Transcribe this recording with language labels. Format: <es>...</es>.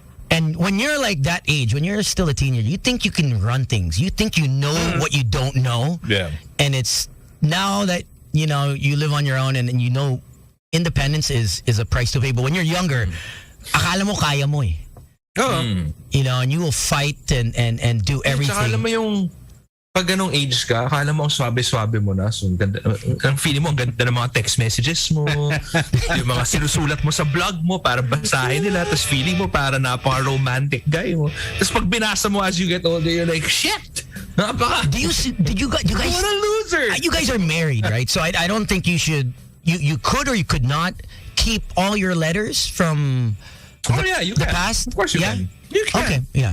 <en>And when you're like that age, when you're still a teenager, you think you can run things. You think you know what you don't know. Yeah. And it's now that you live on your own and you know independence is a price to pay. But when you're younger,</en> <tl>akala mo kaya mo eh.</tl> <en>And you will fight and do everything.</en> <tl>Alam mo yung pag ganong age ka, akala mo ang swabe-swabe mo na. So, ang feeling mo, ang ganda ng mga text messages mo, yung mga sinusulat mo sa blog mo para basahin nila, tapos feeling mo para napaka-romantic guy mo. Tapos pag binasa mo</tl> <en>as you get older, you're like, shit! Did you guys... What a loser! You guys are married, right? So I don't think you should... You could or you could not keep all your letters from you the can. past? Of course you can. You can. Okay, yeah.</en>